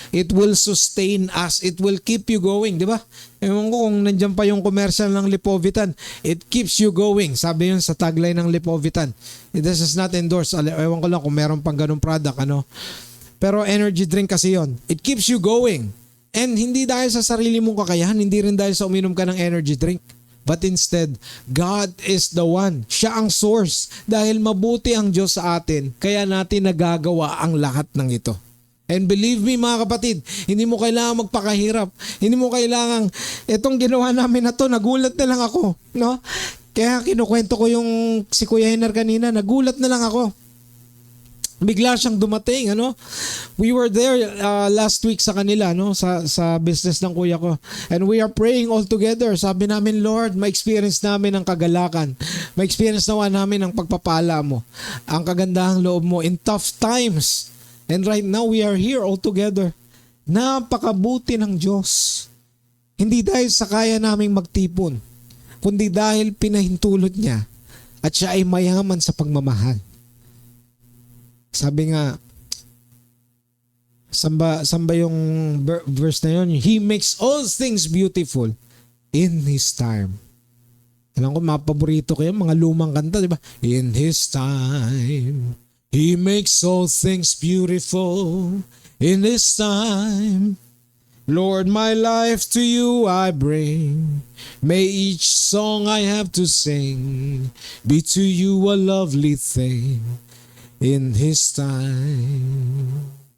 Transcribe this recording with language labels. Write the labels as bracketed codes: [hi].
[en] It will sustain us. It will keep you going. [tl] Di ba? Ewan ko kung nandiyan pa yung commercial ng Lipovitan. [en] It keeps you going. [tl] Sabi yun sa tagline ng Lipovitan. [en] This is not endorsed. [tl] Ewan ko lang kung meron pang ganung product. Pero energy drink kasi yon. [en] It keeps you going. [tl] And hindi dahil sa sarili mong kakayahan. Hindi rin dahil sa uminom ka ng energy drink. [en] But instead, God is the one. [tl] Siya ang source. Dahil mabuti ang Diyos sa atin, kaya natin nagagawa ang lahat ng ito. And believe me mga kapatid, hindi mo kailangan magpakahirap. Hindi mo kailangan, itong ginawa namin na to, nagulat na lang ako. No? Kaya kinukwento ko yung si Kuya Hener kanina, nagulat na lang ako. bigla siyang dumating, ano? [en] We were there last week [tl] sa kanila, no? Sa business ng kuya ko. [en] And we are praying all together. [tl] Sabi namin, Lord, ma-experience namin ang kagalakan. Ma-experience nawa namin ang pagpapala mo. Ang kagandahang loob mo [en] in tough times. And right now, we are here all together. [tl] Napakabuti ng Diyos. Hindi dahil sa kaya naming magtipon, kundi dahil pinahintulot niya at siya ay mayaman sa pagmamahal. Sabi nga, samba yung verse na yun, [en] He makes all things beautiful in His time. [tl] Alam ko, mga paborito ko yung mga lumang kanta, di ba? [en] In His time, He makes all things beautiful in His time. Lord, my life to you I bring. May each song I have to sing be to you a lovely thing in His time.